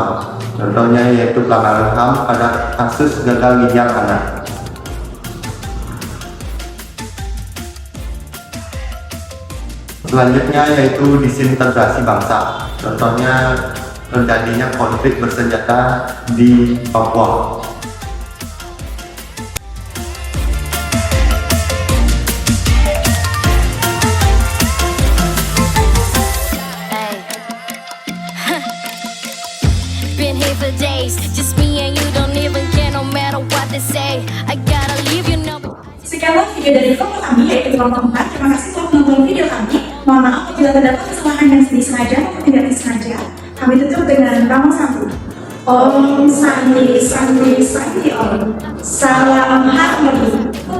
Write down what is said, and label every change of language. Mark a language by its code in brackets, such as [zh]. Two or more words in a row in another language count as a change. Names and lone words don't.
[id] Contohnya yaitu pelanggaran HAM pada kasus gagal ginjal anak. Selanjutnya yaitu disintegrasi bangsa. Contohnya terjadinya konflik bersenjata di Papua. [en] Been here for days, just me and you, don't even care no matter what they say. I gotta leave you know. [id] Sekianlah video dari vlog kami, yaitu vlog keempat. Terima kasih telah menonton video kami. Mohon maaf apabila terdapat kesalahan yang disengaja maupun tidak disengaja. Kami tutup dengan Rama Santi. [sa] Om Santi Santi Santi Om. [id] Salam harmoni.